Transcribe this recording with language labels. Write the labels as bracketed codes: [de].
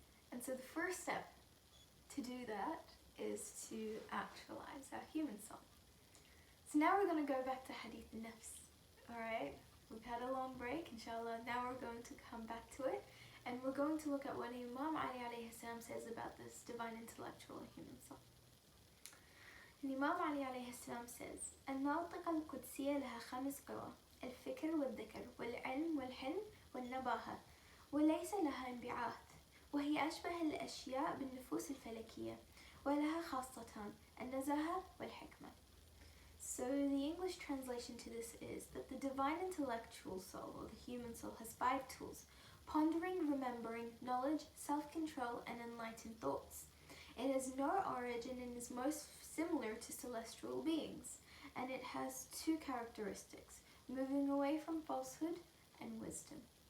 [en] And so the first step to do that is to actualize our human soul. So now we're going to go back to Hadith Nafs. Alright? We've had a long break, inshallah. Now we're going to come back to it. And we're going to look at what Imam Ali alayhi salam says about this divine intellectual human soul. [ar] الإمام علي عليه السلام [en] says [ar] الناطقة القدسية لها 5 قوى: الفكر والذكر والعلم والحلم والنباهة، وليس لها انبعاث، وهي أشبه الأشياء بالنفوس الفلكية، ولها خاصتان: النزاهة والحكمة. [en] So the English translation to this is that the divine intellectual soul, or the human soul, has 5 tools: pondering, remembering, knowledge, self-control, and enlightened thoughts. It has no origin and is most similar to celestial beings, and it has 2 characteristics: moving away from falsehood and wisdom.